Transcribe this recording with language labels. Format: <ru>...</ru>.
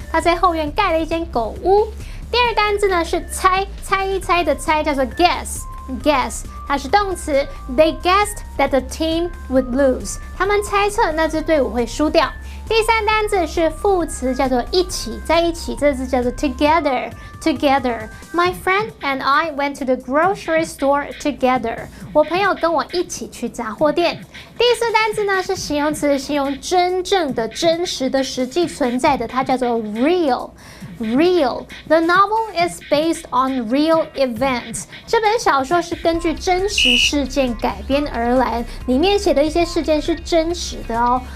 <zh>他在后院盖了一间狗屋。第二个单字呢是猜一猜的猜，叫做 guess， 它是动词</zh> <en>They guessed that the team would lose。</en> <zh>他们猜测那支队伍会输掉。第三单字是副词，叫做一起，在一起，这个字叫做 together。</zh> <en>My friend and I went to the grocery store together。</en> <zh>我朋友跟我一起去杂货店。第四单字呢是形容词，形容真正的、真实的、实际存在的，它叫做 real。</zh> <en>The novel is based on real events。</en> <zh>这本小说是根据真实事件改编而来，里面写的一些事件是真实的哦。</zh>